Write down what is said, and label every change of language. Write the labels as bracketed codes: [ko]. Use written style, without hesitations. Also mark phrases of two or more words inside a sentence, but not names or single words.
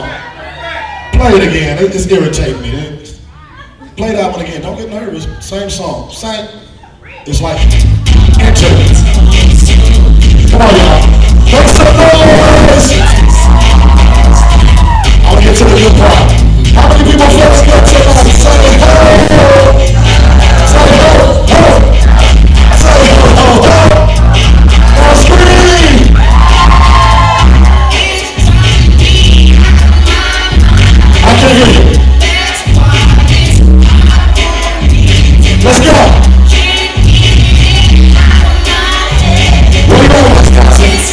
[en] Play it again. It's irritating me. Play that one again. Don't get nervous. Same song. Same. It's like enter. Come on, y'all. Make some noise. I'll get to the good part. How many people feel it's good tonight? Say ho. Say ho. Ho. Say ho. Ho. Ho. Now scream. I can't hear you. Let's go. Where you going, Wisconsin?